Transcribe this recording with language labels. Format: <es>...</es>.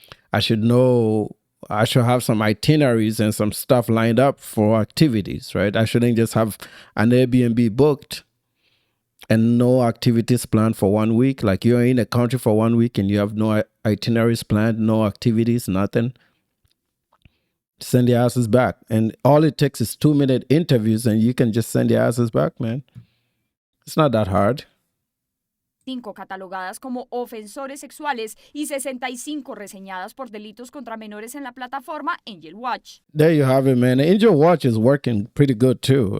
<en>I should have some itineraries and some stuff lined up for activities, right? I shouldn't just have an Airbnb booked and no activities planned for 1 week. Like you're in a country for 1 week and you have no itineraries planned, no activities, nothing. Send your asses back. And all it takes is 2-minute interviews and you can just send your asses back, man. It's not that hard.</en> <es>5 catalogadas como ofensores sexuales y 65 reseñadas por delitos contra menores en la plataforma Angel Watch.</es> <en>There you have it, man. Angel Watch is working pretty good too.</en>